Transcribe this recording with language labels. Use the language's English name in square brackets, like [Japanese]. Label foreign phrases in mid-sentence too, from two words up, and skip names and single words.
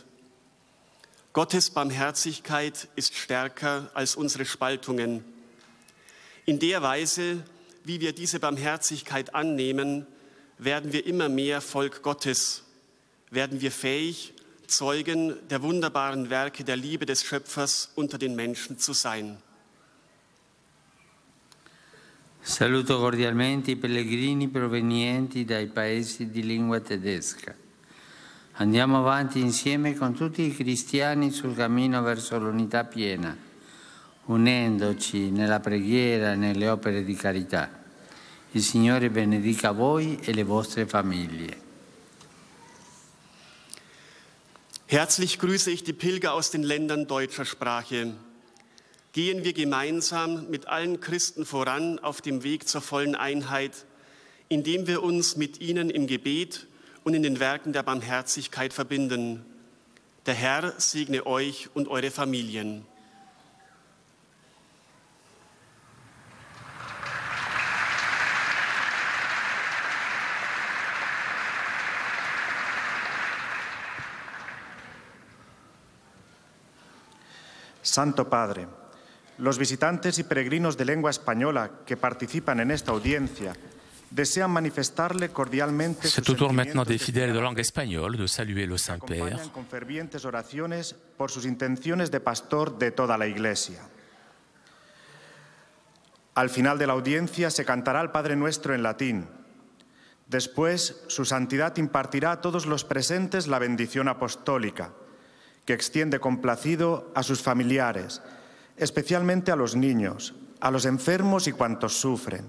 [German] Gottes Barmherzigkeit ist stärker als unsere Spaltungen. In der Weise, wie wir diese Barmherzigkeit annehmen, werden wir immer mehr Volk Gottes, werden wir fähig, Zeugen der wunderbaren Werke der Liebe des Schöpfers unter den Menschen zu sein. [Italian] Saluto cordialmente I pellegrini provenienti dai paesi di lingua tedesca. Andiamo avanti insieme con tutti I cristiani sul cammino verso l'unità piena, unendoci nella preghiera e nelle opere di carità. Il Signore benedica voi e le vostre famiglie. [German] Herzlich grüße ich die Pilger aus den Ländern deutscher Sprache. Gehen wir gemeinsam mit allen Christen voran auf dem Weg zur vollen Einheit, indem wir uns mit ihnen im Gebet und in den Werken der Barmherzigkeit verbinden. Der Herr segne euch und eure Familien. [Spanish] Santo Padre, los visitantes y peregrinos de lengua española que participan en esta audiencia desean manifestarle cordialmente sus [French] C'est au tour maintenant [Spanish] sentimientos [French] des fidèles de langue espagnole de saluer le [Spanish] que [French] Saint-Père. [Spanish] acompañan con fervientes oraciones por sus intenciones de pastor de toda la Iglesia. Al final de la audiencia se cantará el Padre Nuestro en latín. Después, su santidad impartirá a todos los presentes la bendición apostólica, que extiende complacido a sus familiares, especialmente a los niños, a los enfermos y cuantos sufren.